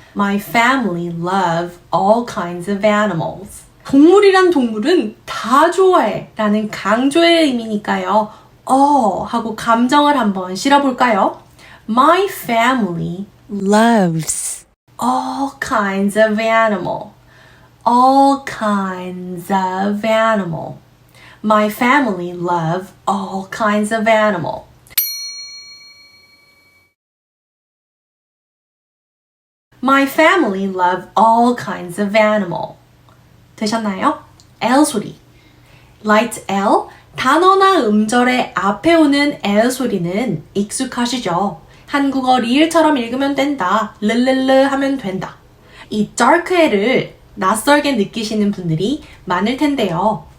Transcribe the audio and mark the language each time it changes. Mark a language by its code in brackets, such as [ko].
[en] My family love all kinds of animals. [ko] 동물이란 동물은 다 좋아해 라는 강조의 의미니까요. 하고 감정을 한번 실어볼까요? [en] My family loves, all kinds of animal. All kinds of animal. My family love all kinds of animal. My family love all kinds of animal. [ko] 되셨나요? L 소리. light L. 단어나 음절의 앞에 오는 L 소리는 익숙하시죠? 한국어 리을처럼 읽으면 된다. 르르르 하면 된다. 이 dark L을 낯설게 느끼시는 분들이 많을 텐데요.